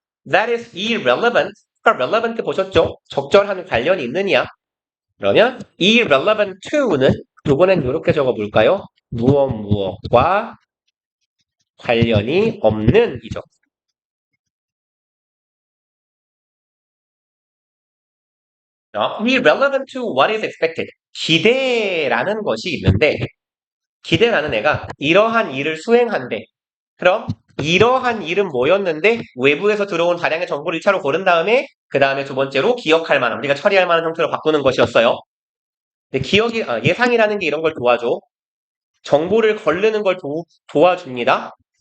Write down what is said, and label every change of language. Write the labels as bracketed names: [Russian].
[Korean] That is irrelevant. 아까 relevant 보셨죠? 적절한 관련이 있느냐? 그러면 irrelevant to는 이번엔 이렇게 적어볼까요? 무엇과 관련이 없는 이죠. [English] irrelevant to what is expected. [Korean] 기대라는 것이 있는데 기대라는 애가 이러한 일을 수행한대. 그럼 이러한 일은 뭐였는데 외부에서 들어온 다량의 정보를 1차로 고른 다음에 그 다음에 두 번째로 기억할 만한 우리가 처리할 만한 형태로 바꾸는 것이었어요. 근데 예상이라는 게 이런 걸 도와줘. 정보를 걸르는 걸 도와줍니다.